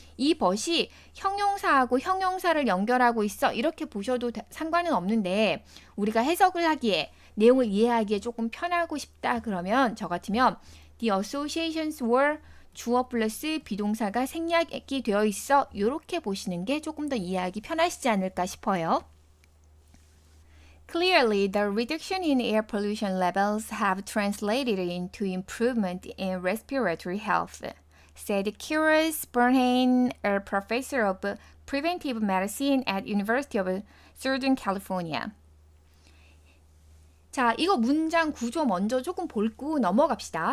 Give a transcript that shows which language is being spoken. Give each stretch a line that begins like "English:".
Korean: 이 but이 형용사하고 형용사를 연결하고 있어 이렇게 보셔도 상관은 없는데 우리가 해석을 하기에 내용을 이해하기에 조금 편하고 싶다 그러면 저 같으면
English: the associations were
Korean: 주어 플러스 비동사가 생략이 되어 있어 이렇게 보시는 게 조금 더 이해하기 편하시지 않을까 싶어요.
English: Clearly, the reduction in air pollution levels have translated into improvement in respiratory health, said Kiros Bernheim, a professor of preventive medicine at University of Southern California.
Korean: 자, 이거 문장 구조 먼저 조금 볼고 넘어갑시다.